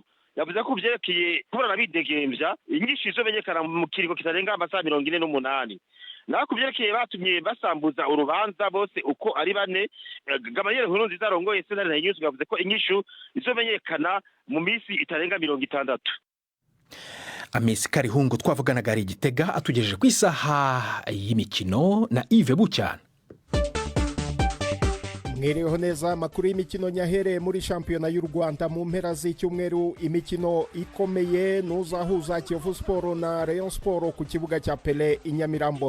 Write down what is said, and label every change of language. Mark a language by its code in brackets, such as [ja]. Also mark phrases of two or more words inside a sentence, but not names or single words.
[rn] Yavuze ko vyerekeye kuburana bidegemvya inyinshi zomenyekana mu kiringo kitarenga amasaha 48. Naho kuvyerekeye batumye basambuza urubanza bose uko ari bane, Gamaliel Nkurunziza arongoye sentare ntanyuzwa yavuze ko inyishu izomenyekana mu minsi itarenga 60. Amisi Karihungu twavuganaga ari Gitega atugejeje ku isaha y'imikino na Yves Bucyana. [rw] Mwereho neza amakuru y'imikino nyahere muri shampiyona y'u Rwanda mu mpera z'icyumweru. Imikino ikomeye nuzahuza Kiyovu Sport na Rayon Sport ku kibuga cya Pele i Nyamirambo.